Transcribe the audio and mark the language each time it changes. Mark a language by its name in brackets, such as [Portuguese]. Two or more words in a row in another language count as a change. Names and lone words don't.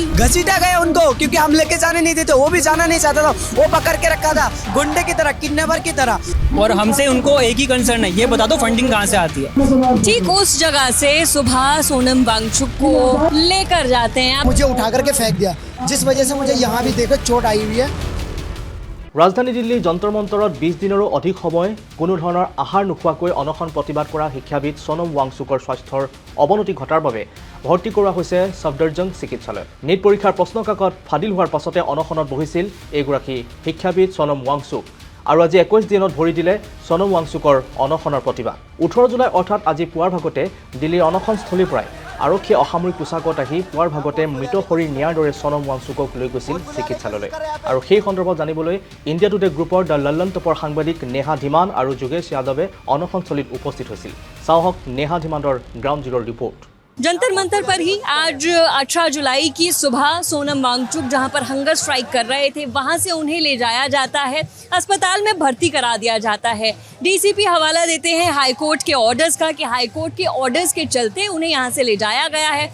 [Hindi] घसीटा गया उनको, क्योंकि हम लेके जाने नहीं देते, वो भी जाना नहीं चाहता था, वो पकड़ के रखा था गुंडे की तरह, किडनैपर की तरह। और हमसे उनको एक ही कंसर्न है, ये बता दो फंडिंग कहाँ से आती है। ठीक उस जगह से सुबह सोनम वांगचुक को लेकर जाते हैं। मुझे उठा करके फेंक दिया, जिस वजह से मुझे यहाँ भी देखो चोट आई हुई है। [Assamese] राজধানী দিল্লীৰ যন্তৰ মন্তৰত 20 দিনৰো অধিক সময় কোনো ধৰণৰ আহাৰ নোখোৱাকৈ অনশন প্ৰতিবাদ কৰা শিক্ষাবিদ সোনম ৱাংচুকৰ স্বাস্থ্যৰ অৱনতি ঘটাৰ বাবে ভৰ্তি কৰোৱা হৈছে সফদৰজং চিকিৎসালয়। নীট পৰীক্ষাৰ প্ৰশ্নকাকত ফাদিল হোৱাৰ পাছতে অনশনত বহিছিল এইগৰাকী শিক্ষাবিদ সোনম ৱাংচুক। আৰু আজি 21 দিনত ভৰি দিলে সোনম ৱাংচুকৰ অনশনৰ প্ৰতিবাদ। 18 জুলাই অৰ্থাৎ আজি পুৱাৰ ভাগতে দিল্লীৰ অনশনস্থলীৰ পৰাই আৰক্ষীয়ে অসামৰিক পোছাকত আহি পুৱাৰ ভাগতে মৃত শৰীৰ নিয়াৰ দৰে সোনম ৱাংচুকক লৈ গৈছিল চিকিৎসালয়লৈ। আৰু সেই সন্দৰ্ভত জানিবলৈ ইণ্ডিয়া টুডে গ্ৰুপৰ দ্য লণ্ডন টপৰ সাংবাদিক নেহা ধীমান আৰু যোগেশ যাদৱে অনশনস্থলীত উপস্থিত হৈছিল। চাওক নেহা ধীমানৰ [English] ground zero report. [Hindi] जंतर मंतर पर ही आज 18 जुलाई की सुबह सोनम वांगचुक जहां पर [English] hunger strike [Hindi] कर रहे थे, वहां से उन्हें ले जाया जाता है, अस्पताल में भर्ती करा दिया जाता है। डीसीपी हवाला देते हैं हाईकोर्ट के ऑर्डर्स का कि हाईकोर्ट के ऑर्डर्स के चलते उन्हें यहां से ले जाया गया है।